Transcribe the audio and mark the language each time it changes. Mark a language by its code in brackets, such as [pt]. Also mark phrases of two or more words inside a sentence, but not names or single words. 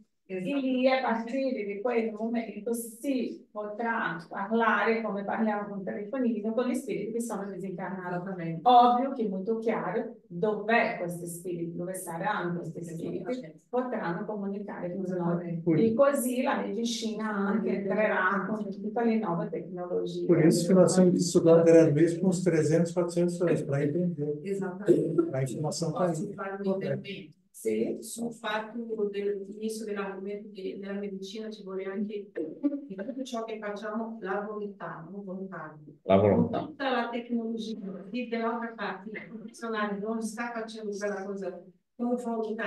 [it] E lì a partire di quel momento si potrà parlare come parliamo con il telefonino con gli spiriti che sono disincarnati. Ovvio che è molto chiaro dov'è questi spiriti, dove saranno questi spiriti, potranno comunicare con noi. E così la medicina anche entrerà con tutte le nuove tecnologie. [pt] Por isso que nós temos que estudar gradualmente com uns 300, 400 anos para entender. Exatamente. A informação está [it] Posso [pt] aí. [it] fare un intervento? Sì. Sul fatto dell'inizio dell'argomento della medicina ci vuole anche in tutto ciò che facciamo la volontà, non volontà. La volontà. Con tutta la tecnologia dell'altra parte, il professionale non sta facendo quella cosa con volontà.